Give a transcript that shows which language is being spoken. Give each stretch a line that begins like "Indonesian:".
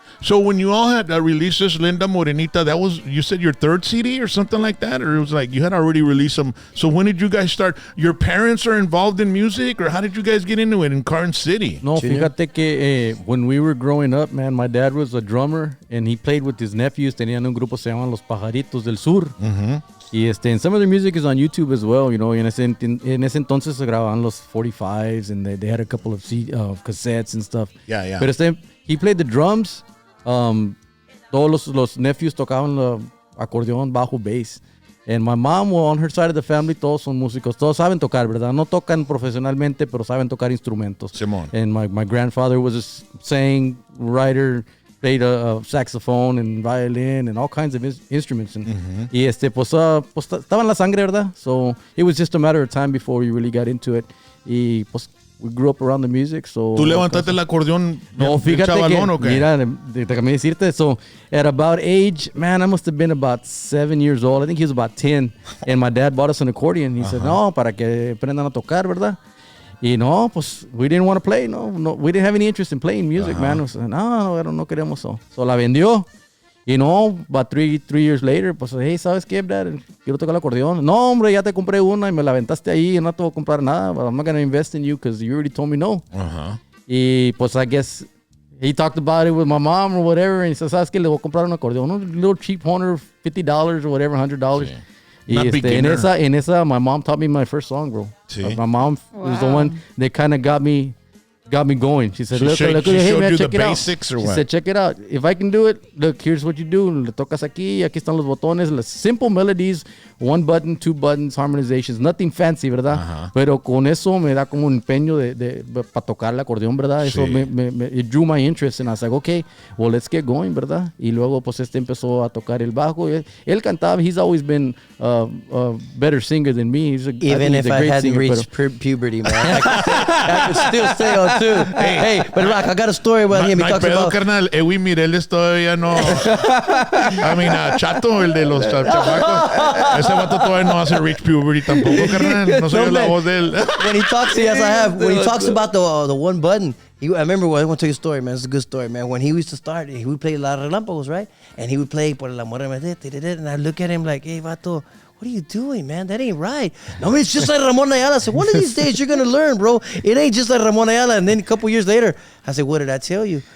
English: So when you all had released this Linda Morenita, that was, you said, your third CD or something like that? Or it was like you had already released them. So when did you guys start? Your parents are involved in music, or how did you guys get into it in Carson City?
Spanish: No, fíjate que
English: when we were growing up, man, my dad was a drummer and he played with his nephews.
Spanish: Tenían un grupo, se llaman Los Pajaritos del Sur.
English: Y and some of their music is on YouTube as well,
Spanish: y en ese entonces se grababan los 45s,
English: and they had a couple of cassettes and stuff. Yeah. Pero he played the drums.
Spanish: Todos los nephews tocaban acordeón, bajo, bass.
English: And my mom, on her side of the family,
Spanish: todos son músicos. Todos saben tocar, ¿verdad? No tocan profesionalmente, pero saben tocar instrumentos. Simón.
English: And my grandfather was a saying writer, played a saxophone and violin and all kinds of instruments.
Spanish: And y pues estaba en la sangre, ¿verdad?
English: So it was just a matter of time before we really got into it.
Spanish: Y pues
English: we grew up around the music, so.
Spanish: ¿Tú levantaste el acordeón? No, fíjate que, mira, déjame decirte,
English: so at about age, man, I must have been about 7 years old. I think he was about 10. And my dad bought us an accordion. He said,
Spanish: no, para que aprendan a tocar, ¿verdad? Y no, pues,
English: we didn't want to play, no, we didn't have any interest in playing music, man. We said,
Spanish: no queremos
English: so. So
Spanish: la vendió. Y no,
English: about three years later, pues, hey,
Spanish: ¿sabes qué,
English: Dad?
Spanish: Quiero tocar el acordeón. No, hombre, ya te compré una y me la aventaste ahí y no te voy a comprar nada.
English: But I'm not going to invest in you because you already told me no.
Spanish: Y pues,
English: I guess, he talked about it with my mom or whatever. And he said,
Spanish: ¿sabes qué? Le voy a comprar un acordeón.
English: Un little cheap Horner, $50 or whatever, $100. Sí.
Spanish: Y en esa,
English: my mom taught me my first song, bro. Sí. My mom was the one that kind of got me going. She said, look, hey, man, check it out. She said, check it out. If I can do it, look, here's what you do.
Spanish: Le tocas aquí están los botones.
English: Las simple melodies, 1 button, 2 buttons, harmonizations, nothing fancy, ¿verdad?
Spanish: Pero con eso me da como un empeño para tocar el acordeón, ¿verdad? Eso it drew my interest, and I was like, okay, well, let's get going, ¿verdad? Y luego, pues, empezó a tocar el bajo. Él cantaba.
English: He's always been a better singer than me. Even if I hadn't reached puberty, man. I could still stay on too. Hey, but Rock, I got a story about him. He talks about.
Spanish: Carnal, Edwin Mireles todavía no.
English: I mean,
Spanish: Chato, el de los chamacos. Ese vato todavía no hace
English: reach puberty
Spanish: tampoco, carnal. No soy la voz de él.
English: When he talks, yes, I have. When he talks about the 1 button, I remember I want to tell you a story, man. It's a good story, man. When he used to start, he would play a lot of relámpagos, right? And he would play Por el amor de Medellín, and I look at him like, hey, vato, what are you doing, man? That ain't right. No, I mean, it's just like Ramon Ayala. I said, one of these days you're going to learn, bro. It ain't just like Ramon Ayala. And then a couple years later, I said, what did I tell you?